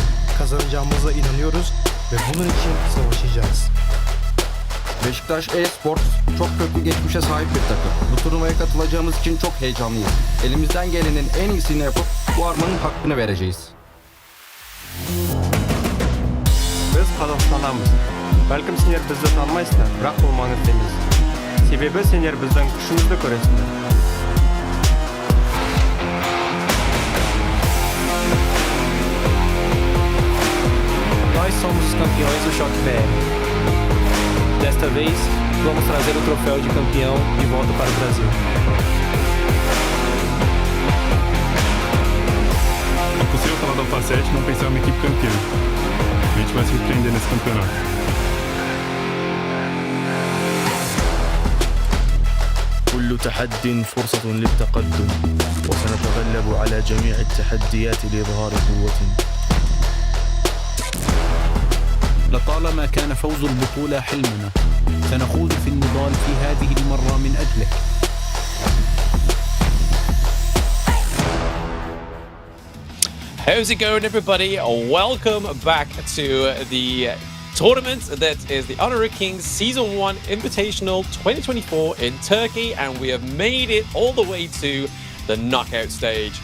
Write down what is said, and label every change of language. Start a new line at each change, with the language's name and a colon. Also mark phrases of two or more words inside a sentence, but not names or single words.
Turkish: Kazanacağımıza inanıyoruz ve bunun için savaşacağız. Besiktas Esports çok köklü geçmişe sahip bir takım. Bu turnuvaya katılacağımız için çok heyecanlıyız. Elimizden gelenin en iyisini yapıp bu armanın hakkını vereceğiz.
Kazakh: Biz Қазақстанdanбыз. Бәлкім сендер бізді танымайсыңдар, бірақ бұл маңызды емес. Себебі сендер біздің күшімізді көресіңдер.
Portuguese: Nós somos os campeões do Choque BR. Desta vez, vamos trazer o troféu de campeão de volta para o Brasil. É possível falar da Alpha 7 e não pensar em uma equipe campeã. A gente vai surpreender nesse campeonato.
Arabic: كل تحد فرصة للتقدم وسنتغلب على جميع التحديات لإظهار قوتنا. لطالما كان فوز البطولة حلمنا، سنخوض في النضال في هذه المرة من أجله.
English: How's it going, everybody? Welcome back to the tournament that is the Honor Kings Season 1 Invitational 2024 in Turkey, and we have made it all the way to the knockout stage.